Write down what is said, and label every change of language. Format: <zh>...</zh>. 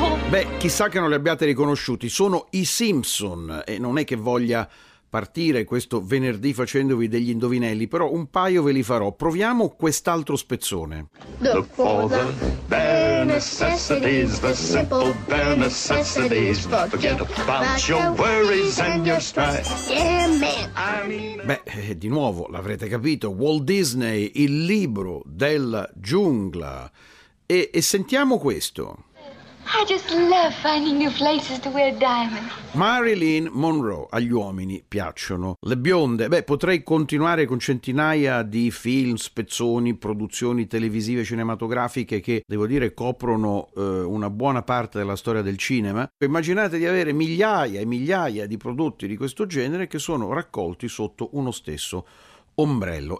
<it>Beh, chissà che non li abbiate riconosciuti, sono i Simpson e non è che voglia partire questo venerdì facendovi degli indovinelli, però un paio ve li farò. Proviamo quest'altro spezzone.</it> <en>The father, bare necessities, the simple bare necessities, forget about your worries and your strife.</en> <it>Beh, di nuovo l'avrete capito, Walt Disney, il libro della giungla. E sentiamo questo.</it> <en>I just love finding new places to wear diamonds.</en> <it>Marilyn Monroe, agli uomini piacciono le bionde. Beh, potrei continuare con centinaia di film, spezzoni, produzioni televisive, cinematografiche che, devo dire, coprono una buona parte della storia del cinema. Immaginate di avere migliaia e migliaia di prodotti di questo genere che sono raccolti sotto uno stesso ombrello.</it>